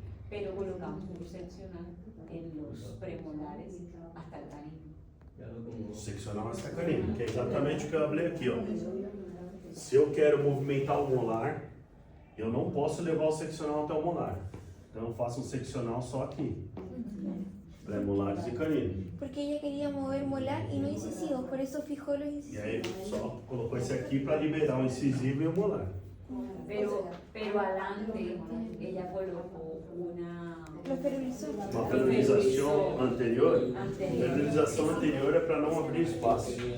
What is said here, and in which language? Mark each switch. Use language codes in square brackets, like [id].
[es] Pero colocamos un seccional en los premolares hasta el canino. Seccional hasta canino, [pt] que é exatamente o que eu falei aqui, ó. Se eu quero movimentar o molar, eu não posso levar o seccional até o molar. Então eu faço um seccional só aqui. Pré-molares e canino. [es] Porque ella quería mover molar y no incisivos, por eso fijó los [pt] E [es] incisivos. [pt] aí só colocou esse aqui para liberar o incisivo e o molar. [es] Pero adelante ella colocó una [pt] Uma ferilização anterior. Ferilização anterior é para não abrir espaço.